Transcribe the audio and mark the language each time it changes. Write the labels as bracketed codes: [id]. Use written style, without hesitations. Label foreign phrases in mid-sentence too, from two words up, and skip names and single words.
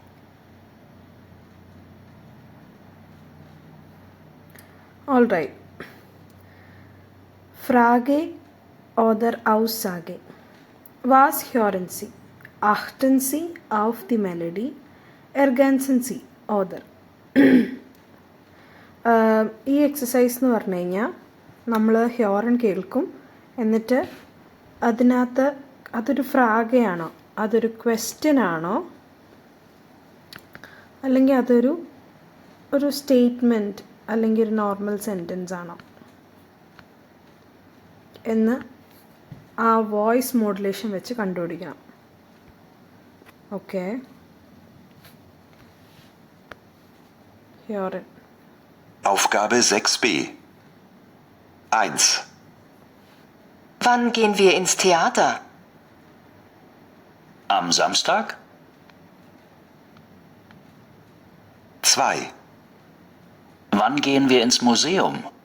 [en] All right. [de] Frage oder Aussage. Was hören Sie? Achten Sie auf die Melodie? Ergänzen Sie oder. [ml] ഈ എക്സസൈസ് എന്ന് പറഞ്ഞു കഴിഞ്ഞാൽ നമ്മൾ ഹ്യോറൻ കേൾക്കും, എന്നിട്ട് അതിനകത്ത് അതൊരു ഫ്രാഗയാണോ, അതൊരു ക്വസ്റ്റ്യൻ ആണോ, അല്ലെങ്കിൽ ഒരു സ്റ്റേറ്റ്മെൻറ്റ് അല്ലെങ്കിൽ ഒരു [en] normal sentence [ml] ആണോ എന്ന് ആ [en] voice modulation [ml] വെച്ച് കണ്ടുപിടിക്കണം. ഓക്കെ, ഹ്യോറൻ. [de] Aufgabe 6b. 1. Wann gehen wir ins Theater? Am Samstag? 2. Wann gehen wir ins Museum?